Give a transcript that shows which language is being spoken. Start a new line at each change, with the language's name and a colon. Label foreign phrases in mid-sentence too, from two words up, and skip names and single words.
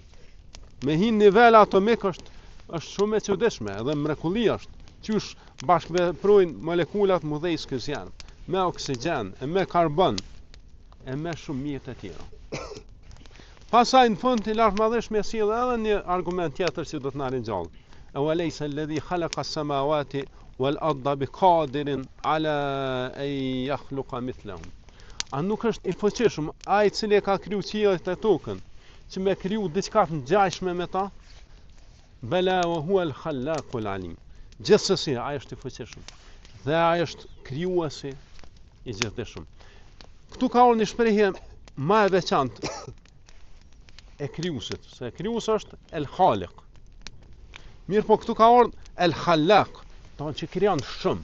Albanian: Me hin nivel atomik është shumë e çuditshme, edhe mrekulli është. Qysh bashkëveprojnë molekulat mëdhej kësaj janë, me oksigjen, e me karbon, e me shumë mjet të tjera. Pastaj në fund i lartëmadhëshëm sjell edhe një argument tjetër që do të na ringjall.
Arabic: أَوَلَيْسَ الَّذِي خَلَقَ السَّمَاوَاتِ وَالْأَرْضَ بِقَادِرٍ عَلَى أَنْ يَخْلُقَ مِثْلَهُمْ.
Albanian: A nuk është i fuqishëm ai i cili ka kriju qiellin dhe tokën, që me kriju diçka të ngjashme me ta?
Arabic: بَلَىٰ وَهُوَ الْخَلَّاقُ الْعَلِيمُ.
Albanian: Gjithsesi ai është i fuqishëm dhe ai është krijuesi i gjithdijshëm. Ktu ka një shprehje më e veçantë e krijuesit, se krijuesi është el khaliq. Mirë, po këtu ka ardhur el khallaq, do të thonë që krijon shumë.